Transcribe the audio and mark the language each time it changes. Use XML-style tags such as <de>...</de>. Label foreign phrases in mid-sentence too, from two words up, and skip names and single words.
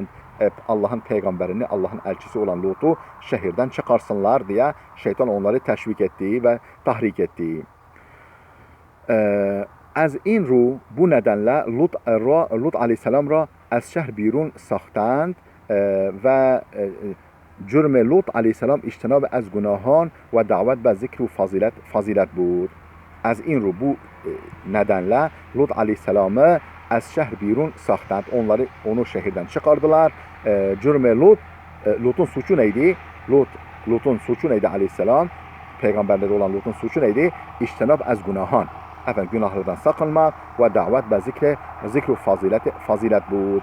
<tr>Allah'ın peygamberini, Allah'ın elçisi olan Lut'u şehirden çıkarsınlar diye şeytan onları teşvik etti ve tahrik etti.</tr> <fa>از این رو</fa> <tr>bu nedenle</tr> <fa>لوط علیه السلام را از شهر بیرون ساختند و جرم لوط علیه السلام اجتناب از گناهان و دعوت به ذکر و فضیلت بود. از این رو</fa> <tr>bu nedenle Lut aleyhisselamı</tr> <fa>از شهر بیرون ساختند.</fa> <tr>Onu şehirden çıkardılar. Cürme Lut'un suçu neydi? Lut'un suçu neydi aleyhisselam? Peygamberleri olan Lut'un suçu neydi?</tr> <fa>اجتناب از گناهان.</fa> <tr>Günahlardan sakınmak ve davet</tr> <fa>به ذکر فضیلت بود.</fa>